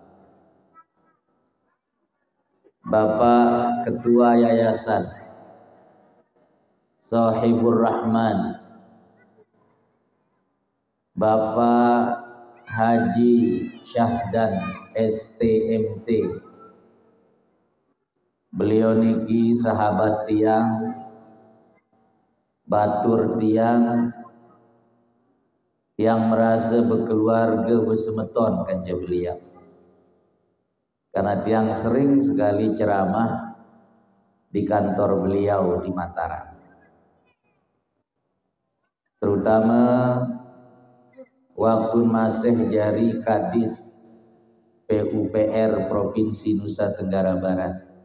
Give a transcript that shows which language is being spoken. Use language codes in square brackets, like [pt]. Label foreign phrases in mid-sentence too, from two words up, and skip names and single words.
[id] Bapak Ketua Yayasan Shahibur Rahman, Bapak Haji Syahdan STMT, beliau niki sahabat tiang, [sas] batur tiang [id] yang merasa berkeluarga bersemeton kanca beliau, karena tiang sering sekali ceramah di kantor beliau di Mataram, terutama waktu masih jadi Kadis PUPR Provinsi Nusa Tenggara Barat.